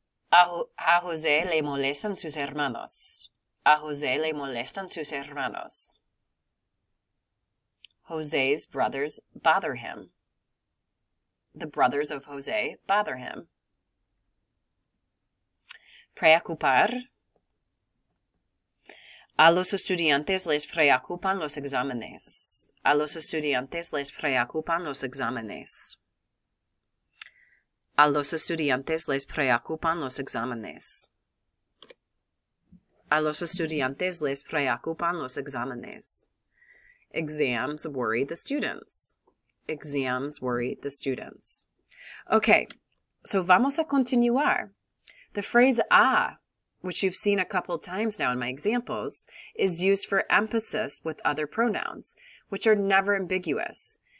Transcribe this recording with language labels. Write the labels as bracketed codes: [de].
[es] A José le molestan sus hermanos. A José le molestan sus hermanos. [en] José's brothers bother him. The brothers of José bother him. [es] Preocupar. A los estudiantes les preocupan los exámenes. A los estudiantes les preocupan los exámenes. A los estudiantes les preocupan los exámenes. A los estudiantes les preocupan los exámenes. [en] Exams worry the students. Exams worry the students. Okay, so [es] vamos a continuar. [en] The phrase a, which you've seen a couple times now in my examples, is used for emphasis with other pronouns, which are never ambiguous.